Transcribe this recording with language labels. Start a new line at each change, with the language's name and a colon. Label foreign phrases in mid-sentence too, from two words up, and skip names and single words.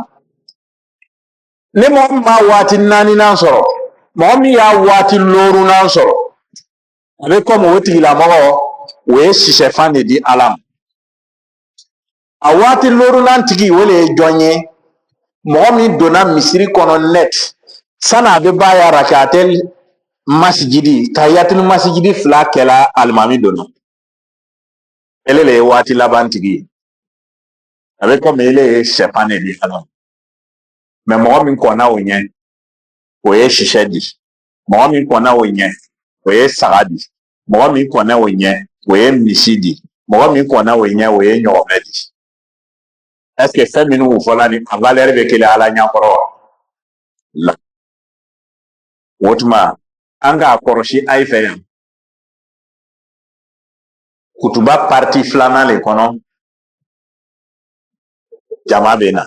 Bambara: Ni mɔgɔ min m'a waati naaninan sɔrɔ mɔgɔ min y'a waati lorunan sɔrɔ a bɛ comme o tigilamɔgɔ o ye sisɛfan de di Ala ma. A waati lorunan tigi o le ye jɔn ye mɔgɔ min donna misiri kɔnɔ net sani a bɛ ba ya rak'atel masjidi
Arabic: تحية المسجد
Bambara: fila kɛla alimami donna. Ele le ye waati laban tigi ye. A bɛ comme ele ye sɛfan de di Ala ma. Mais mɔgɔ min kɔnna o ɲɛ o ye sisɛ di. Mɔgɔ min kɔnna o ɲɛ o ye saga di. Mɔgɔ min kɔnna o ɲɛ o ye misi di. Mɔgɔ min kɔnna o ɲɛ o ye ɲɔgɔmɛ di.
French: Est ce que
Bambara: fɛn minnu fɔla ni a valeur bɛ kelen Ala ɲɛkɔrɔ wa? La. O tuma an k'a kɔrɔsi a ye fɛ yan. Kutuba parti filanan le kɔnɔ jama bɛ na.